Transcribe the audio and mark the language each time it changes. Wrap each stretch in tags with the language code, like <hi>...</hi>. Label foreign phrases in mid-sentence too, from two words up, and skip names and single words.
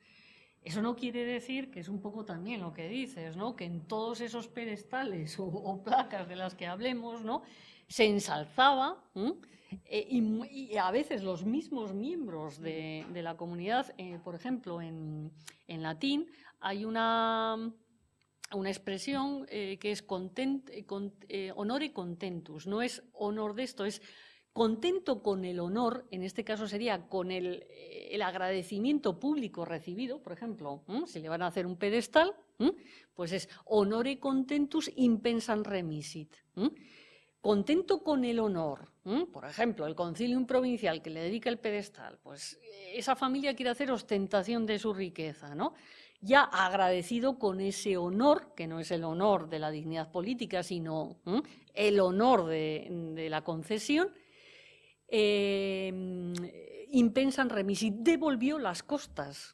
<es>Eso no quiere decir, que es un poco también lo que dices, ¿no?, que en todos esos pedestales o placas de las que hablemos, ¿no?, se ensalzaba, y a veces los mismos miembros de la comunidad, por ejemplo, en latín hay una expresión que es</es> <la>honore contentus,</la> <es>no es honor de esto, es contento con el honor, en este caso sería con el agradecimiento público recibido, por ejemplo, si le van a hacer un pedestal, pues es</es> <la>honore contentus impensam remisit.</la> <es>Contento con el honor, por ejemplo, el concilium provincial que le dedica el pedestal, pues esa familia quiere hacer ostentación de su riqueza, ¿no? Ya agradecido con ese honor, que no es el honor de la dignidad política, sino el honor de la concesión,</es> <la>impensam remisit,</la> <es>devolvió las costas.</es>